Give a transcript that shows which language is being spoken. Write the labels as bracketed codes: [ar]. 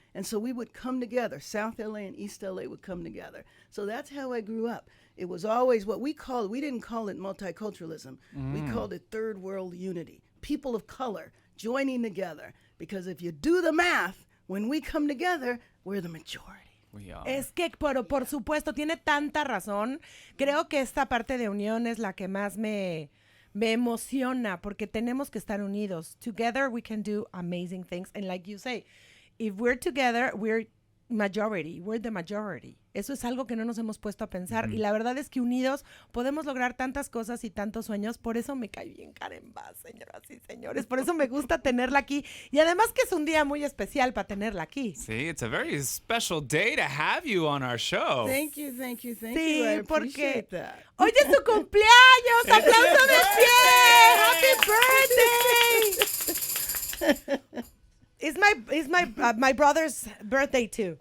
[en] And so we would come together. South LA and East LA would come together. So that's how I grew up. It was always what we didn't call it multiculturalism. We called it third world unity. People of color joining together. Because if you do the math, when we come together, we're the majority. We are. [es] Es que, por supuesto, tiene tanta razón. Creo que esta parte de unión es la que más me emociona, porque tenemos que estar unidos. [en] Together we can do amazing things. And like you say, if we're together, we're the majority. [es] Eso es algo que no nos hemos puesto a pensar. Y la verdad es que unidos podemos lograr tantas cosas y tantos sueños. Por eso me cae bien Karen Bass, señoras y señores. Por eso me gusta tenerla aquí. Y además que es un día muy especial para tenerla aquí. [en] See, it's a very special day to have you on our show. Thank you, thank you, thank [es] Sí, [en] you. I [es] porque [en] appreciate that. [es] hoy es su cumpleaños. ¡Aplauso de pie! [en] ¡Happy birthday! It's my brother's birthday too.